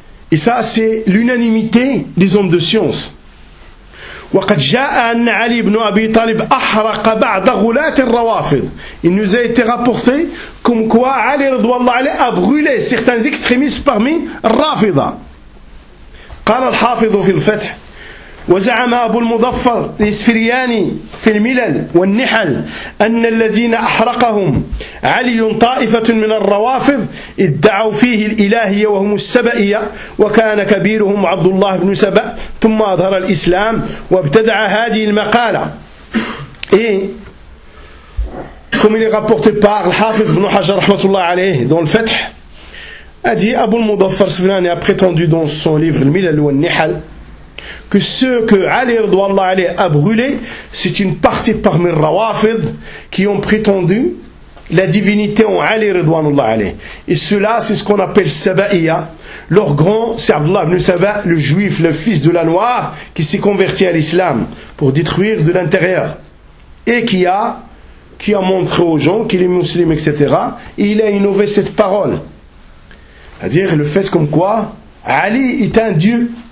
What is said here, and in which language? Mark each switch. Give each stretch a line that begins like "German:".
French: Et ça, c'est l'unanimité des hommes de science.
Arabic: وَقَدْ جَاءَ أَنَّ عَلِي بْنُ أَبِي طَالِبٍ أَحْرَقَ بَعْدَ غُلَاتِ الرَّوَافِضِ
French: Il nous a été rapporté comme quoi Ali radhiyallahu anhu a brûlé certains extrémistes parmi Rafida.
Arabic: قَالَ الْحَافِضُ فِي الْفَتْحِ وزعم أبو المظفر الإسفرياني في الملل والنحل أن الذين أحرقهم علي طائفة من الروافض ادعوا فيه الإلهية وهم السبئية وكان كبيرهم عبد الله بن سبأ ثم أظهر الإسلام وابتدع هذه المقالة
French: كما رابورتي بار الحافظ بن حجر رحمة الله عليه دون الفتح أدي أبو المظفر الإسفرياني أبريتوندو دون سون ليفر الملل والنحل que ceux que Ali radhiyallahu anhu a brûlé, c'est une partie parmi les Rawafid qui ont prétendu la divinité en Ali radhiyallahu anhu. Et cela, c'est ce qu'on appelle Saba'iyya. Leur grand, c'est Abdullah ibn Saba', le juif, le fils de la noire, qui s'est converti à l'islam pour détruire de l'intérieur. Et qui a montré aux gens qu'il est musulman, etc. Et il a innové cette parole. C'est-à-dire le fait comme quoi Ali est un dieu.